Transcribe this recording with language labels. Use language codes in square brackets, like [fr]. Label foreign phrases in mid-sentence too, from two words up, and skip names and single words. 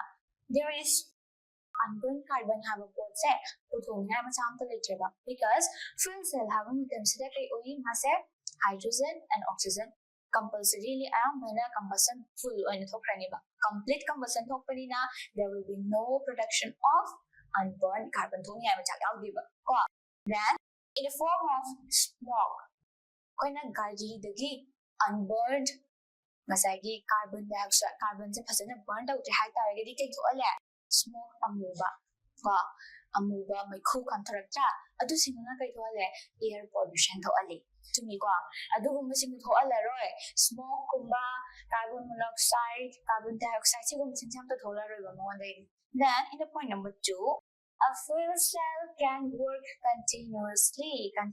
[en] There is unburnt carbon have a port set because fuel cell have a hydrogen and oxygen compulsorily combustion full complete combustion there will be no production of unburnt carbon. Then in the form of smoke unburned carbon dioxide carbon burnt out smoke [mni] amuba maiku contracta adu singna [en] air pollution smoke kumba carbon monoxide carbon dioxide then in the point number 2, a fuel cell can work continuously